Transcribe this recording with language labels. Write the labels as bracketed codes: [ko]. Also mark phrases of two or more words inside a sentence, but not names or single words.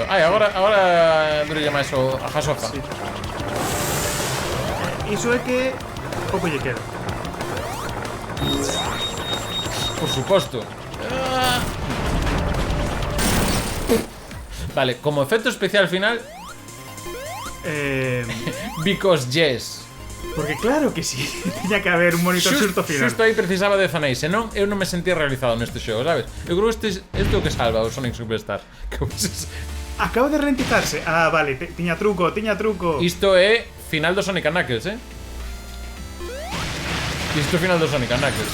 [gl] Ai, agora durilla máis a jasofa. Sí. Iso é que pouco lle queda. Por suposto. Vale, como efecto especial final, [en] because yes. [gl] Porque claro que sí. Tiña que haber un monitor xusto final. Xusto aí precisaba de Zanéis, senón eu non me sentía realizado neste xogo, sabes? Eu creo que isto é o que salva o Sonic Superstar. Acaba de ralentizarse. Ah, vale, tiña truco. Isto é final do Sonic and Knuckles, Isto é final do Sonic and Knuckles.